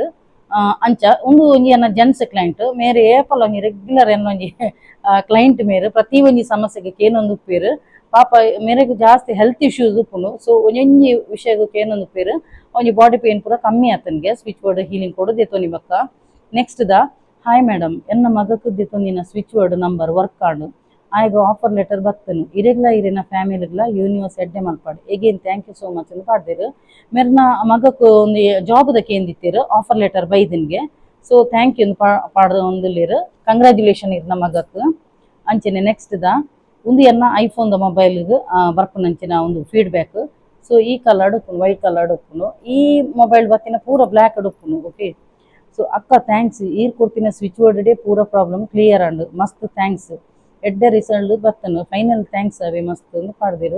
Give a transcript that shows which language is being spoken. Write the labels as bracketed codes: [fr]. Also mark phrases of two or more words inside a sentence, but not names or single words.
[tcy] ಅಂಚ ಒಂದು ಒಂಜಿ ಅನ್ನ [en] gents client [tcy] ಮೇರೆ ಏಪಲ ಒಂಜಿ ರೆಗ್ಯುಲರ್ ಎನ್ನೊಂಜಿ ಕ್ಲೈಂಟ್ ಮೇರೆ ಪ್ರತಿ ಒಂಜಿ ಸಮಸ್ಯೆಗೆ ಕೇನೊಂದು ಉಪ್ಪೇರು ಪಾಪ ಮೇರೆಗ್ ಜಾಸ್ತಿ [en] health issues [tcy] ಉಪ್ಪುನು. ಸೊ ಒಂಜೊಂಜಿ ವಿಷಯಗೂ ಕೇನೊಂದು ಉಪ್ಪೇರು ಒಂಜಿ [en] body pain [tcy] ಪೂರ ಕಮ್ಮಿ ಆತನ್ಗೆ [en] switch board healing [tcy] ಕೊಡು ದೇತೋನಿ ಬಕ್ಕ. ನೆಕ್ಸ್ಟ್ ದ [en] hi madam [tcy] ಎನ್ನ ಮಗಕ್ಕೆ ದೇತೊಂದಿನ [en] switch board number work [tcy] ಆಂಡು ಆಯ್ಗ [en] offer letter [tcy] ಬರ್ತನು ಇರೆಗ್ಲ ಇರಿನ ಫ್ಯಾಮಿಲಿಗ್ಲ ಯೂನಿವರ್ಸ್ ಎಡ್ಡೆ ಮಲ್ಪಾಡು [en] again thank you so much [tcy] ಅಂತ ಪಾಡ್ದಿರು. ಮೇರ್ನ ಮಗಕ್ಕೆ ಒಂದು ಜಾಬ್ದ ಕೇಂದಿತ್ತಿರು [en] offer letter [tcy] ಬೈದಿನ್ಗೆ. [en] so thank you [tcy] ಪಾಡ್ದು ಒಂದುಲ್ಲಿರು ಕಂಗ್ರ್ಯಾಚುಲೇಷನ್ ಇರ್ನ ಮಗಕ್ಕೆ ಅಂಚನೆ. ನೆಕ್ಸ್ಟ್ ದ ಒಂದು ಎನ್ನ ಐಫೋನ್ದ ಮೊಬೈಲ್ಗೆ ಬರ್ಪುನಂಚಿನ ಒಂದು ಫೀಡ್ಬ್ಯಾಕ್. ಸೊ ಈ ಕಲರ್ಡ್ ಉಪ್ಪುನು [en] white colored [tcy] ಉಪ್ಪುನು ಈ ಮೊಬೈಲ್ ಬತ್ತಿನ ಪೂರ ಬ್ಲ್ಯಾಕ್ ಉಪ್ಪುನು. [en] okay so [tcy] ಅಕ್ಕ ಥ್ಯಾಂಕ್ಸ್ ಈರ್ ಕೊಡ್ತಿನ [en] switch board day [tcy] ಪೂರ [en] problem clear [tcy] ಆಂಡು ಮಸ್ತ್ ಥ್ಯಾಂಕ್ಸ್ ಎಡ್ಡೆ ರಿಸಲ್ಟ್ ಬತ್ತನು [en] final thanks [tcy] ಅವೇ ಮಸ್ತ್ ಅಂತ ಪಾಡ್ದಿರು.